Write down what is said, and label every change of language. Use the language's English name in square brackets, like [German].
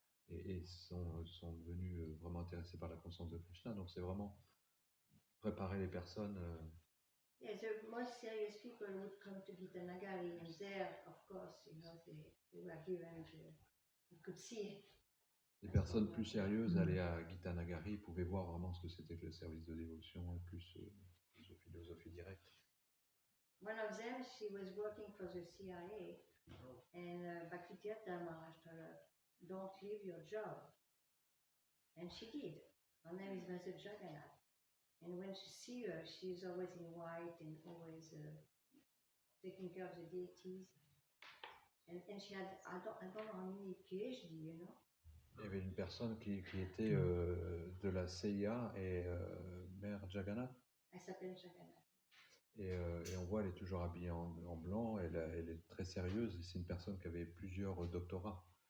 [French] Et sont devenus vraiment intéressés par la conscience de Krishna. Donc c'est vraiment préparer les personnes. [English] Yeah, the most serious people would come to Gitanagari, and there, of course, they were given, you could see. [French] Les personnes plus sérieuses allaient à Gitanagari, pouvaient voir vraiment ce que c'était que le service de dévotion et plus de philosophie directe. [English] One of them, she was working for the CIA, and Bhakti Tirtha Maharaj told her, don't leave your job. And she did. Her name is Mother Jagannath. And when she see her, she's always in white and always taking care of the deities. And she had, I don't know how many PhD, [French] Il y avait une personne qui était de la CIA et Mère Jagannath. Elle s'appelle Jagannath. Et on voit, elle est toujours habillée en blanc, elle est très sérieuse, et c'est une personne qui avait plusieurs doctorats.